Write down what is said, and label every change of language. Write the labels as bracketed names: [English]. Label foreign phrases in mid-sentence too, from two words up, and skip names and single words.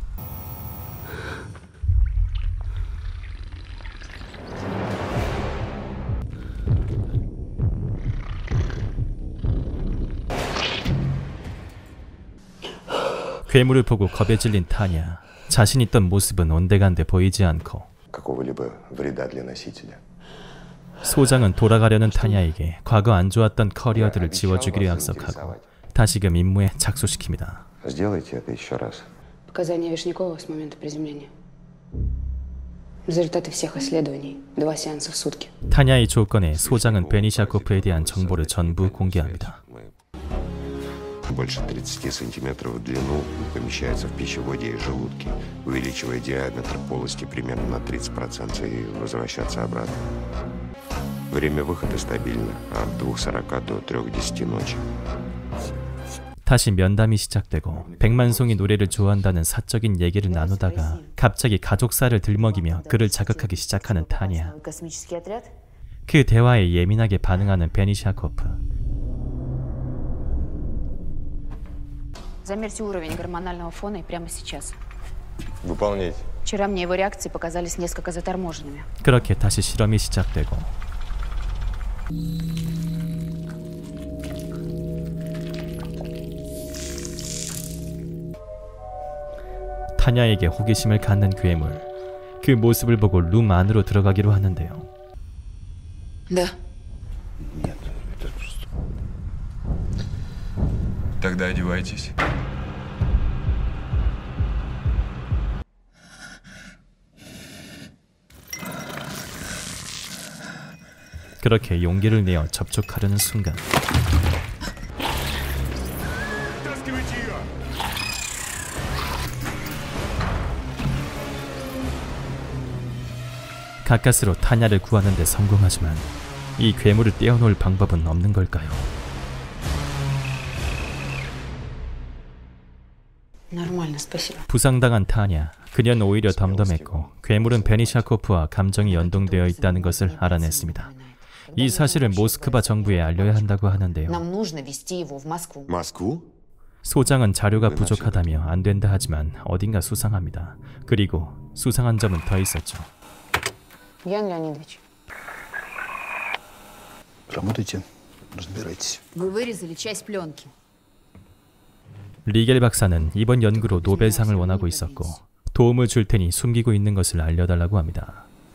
[Korean] 괴물을 보고 겁에 질린 타냐. 자신 있던 모습은 온데간데 보이지 않고 [Russian] Какого-либо вреда для носителя. [Korean] 소장은 돌아가려는 타냐에게 과거 안 좋았던 커리어들을 지워주기로 약속하고 다시금 임무에 착수시킵니다. [Russian] Сделайте это еще раз. Показания Вишнякова с момента приземления. Результаты всех исследований. 2 сеанса в сутки. [Korean] 타냐의 조건에 소장은 베니샤코프에 대한 정보를 전부 공개합니다. [Russian] Больше 30 сантиметров в длину помещается в пищеводе и желудке, увеличивая диаметр полости примерно на 30% и возвращаться обратно. Время выхода стабильно, от 2:40 до 3:10 ночи. [Korean] 다시 면담이 시작되고 백만송이 노래를 좋아한다는 사적인 얘기를 나누다가 갑자기 가족사를 들먹이며 그를 자극하기 시작하는 타냐. 그 대화에 예민하게 반응하는 베니샤코프. [Russian] Замерьте уровень гормонального фона и прямо сейчас. Выполняйте. Вчера мне его реакции показались несколько заторможенными. [Korean] 그렇게 다시 실험이 시작되고 타냐에게 호기심을 갖는 괴물. 그 모습을 보고 룸 안으로 들어가기로 하는데요. [Russian] Да. Нет, это просто... Тогда одевайтесь. [Korean] 그렇게 용기를 내어 접촉하려는 순간 가까스로 타냐를 구하는 데 성공하지만 이 괴물을 떼어놓을 방법은 없는 걸까요? [Russian] Нормально, спасибо. [Korean] 부상당한 타냐. 그녀는 오히려 덤덤했고 괴물은 베니샤코프와 감정이 연동되어 있다는 것을 알아냈습니다. 이 사실을 모스크바 정부에 알려야 한다고 하는데요. [Russian] Нам нужно везти его в Москву. Москву? [Korean] 소장은 자료가 부족하다며 안 된다 하지만 어딘가 수상합니다. 그리고 수상한 점은 더 있었죠. [Russian] Ян Леонидович. Работайте, разбирайтесь. Вы вырезали часть пленки. [Korean] 리겔 박사는 이번 연구로 노벨상을 원하고 있었고 도움을 줄 테니 숨기고 있는 것을 알려달라고 합니다.